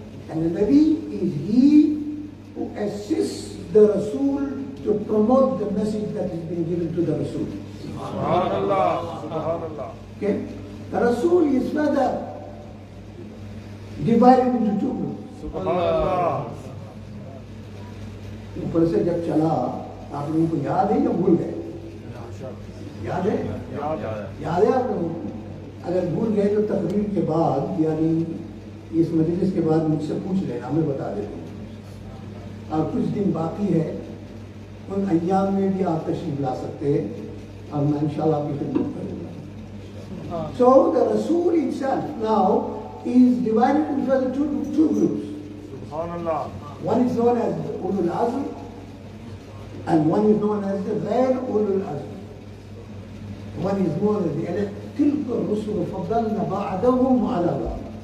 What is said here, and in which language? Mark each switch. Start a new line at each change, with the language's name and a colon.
English: And the Nabi is he who assists the Rasul to promote the message that has been given to the Rasul. Subhanallah. Subhanallah. Okay? The Rasul is further divided into two groups. Subhanallah.
Hindi: ऊपर से जब चला आप लोगों को याद है या भूल गए? याद है? याद है आप लोगों को? अगर भूल गए तो तकरीर के बाद यानी इस मजलिस के बाद मुझसे पूछ लेना, मैं बता देता हूँ। और कुछ दिन बाकी है, उन अय्याम में भी आप तशरीफ ला सकते हैं और मैं इंशाल्लाह आपकी खिदमत करूँगा।
English: So the Rasul itself now is divided into two groups. Subhanallah. One is known as Ulul Azm and one is known as the Ghair Ulul Azm. One is known as the elect.
Arabic: تِلْكَ الرُّسُلُ فَضَّلْنَا بَعْدَهُمْ عَلَى بَعْضٍ.